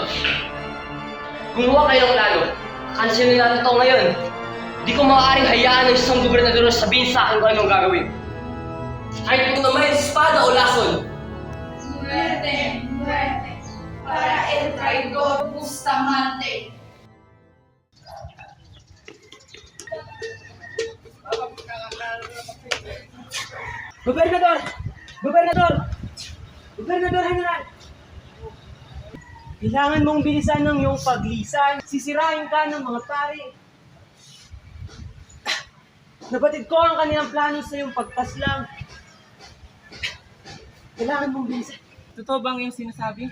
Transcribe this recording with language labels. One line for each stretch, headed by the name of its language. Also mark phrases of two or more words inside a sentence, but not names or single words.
Filipino: Gumawa kayo ng plano. Kansilin natin ito ngayon. Di ko maaaring hayaan ng isang gobernador sabihin sa akin kung anong gagawin. Kahit kung naman espada o lason.
Spanish: Muerte, muerte, para el traidor Bustamante.
Filipino: Gobernador! Gobernador! Gobernador General! Kailangan mong bilisan ng iyong paglisan. Sisirain ka ng mga pari. Nabatid ko ang kanilang plano sa iyong pagpaslang. Kailangan mong bilisan. Totoo bang yung sinasabi?